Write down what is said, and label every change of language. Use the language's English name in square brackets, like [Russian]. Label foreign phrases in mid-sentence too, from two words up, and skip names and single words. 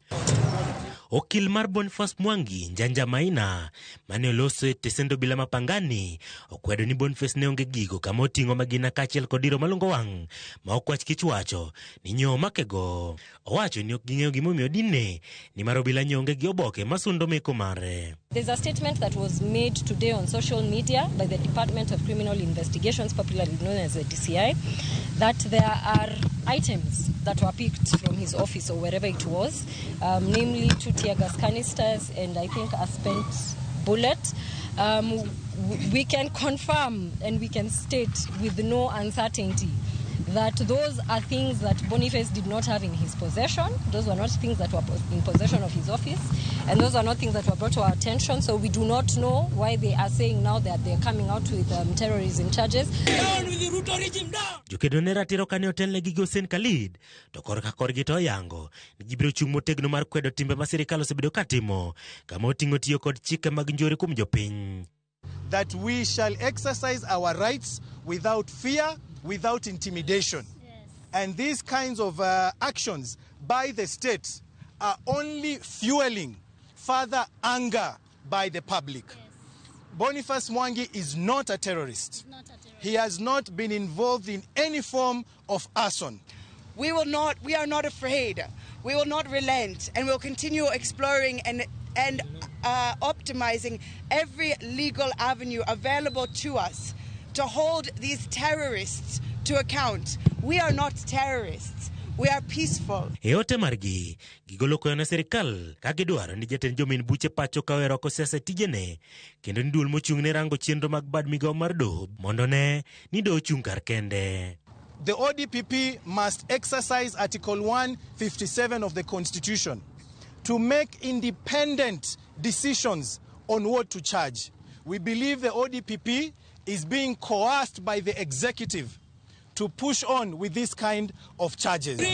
[Luo (Kenya and Tanzania)] Okil mar Boniface Mwangi, Njanja Maina, mane oloso tesendo bila mapangani, okwedo ni Boniface ne onge gigo kama oting'o magina kaachiel kod iro malungo wang' ma okwach kich wacho ni nyomakego. Owacho ni ok ging'eyo gimomiyo dinne ni mar obila nyonge gi oboke masundo meko mare. [English] There's a statement that was made today on social media by the Department of Criminal Investigations, popularly known as the DCI, that there are items that were picked from his office or wherever it was, namely 2 tear gas canisters and I think a spent bullet. We can confirm and we can state with no uncertainty that those are things that Boniface did not have in his possession. Those were not things that were in possession of his office, and those are not things that were brought to our attention. So we do not know why they are saying now that they're coming out with terrorism charges. Down with the Ruto regime, down! [Luo (Kenya and Tanzania)] Jokedne ratiro kane otelne gi Hussein Khalid to korka korgi to yango ni gibiro chung' motegno mar kwedo timbe ma sirikal osebedo katimo kama oting'o tiyo kod chike mag njore kuom jopiny. [English] That we shall exercise our rights without fear, without intimidation. Yes. And these kinds of actions by the state are only fueling further anger by the public. Yes. Boniface Mwangi is not a terrorist. He has not been involved in any form of arson. We are not afraid. We will not relent, and we'll continue exploring and optimizing every legal avenue available to us to hold these terrorists to account. We are not terrorists. We are peaceful. [Luo (Kenya and Tanzania)] Eote margi, gigolo koyo na serikal, kagidwaro ni jatend jomin buche pacho kawero ko siasa tijene, kendo ni duol mochung' ne rango chenro mag bad migao mar doho, mondo ne ni doho chung' kar kende. [English] The ODPP must exercise Article 157 of the Constitution to make independent decisions on what to charge. We believe the ODPP is being coerced by the executive to push on with this kind of charges.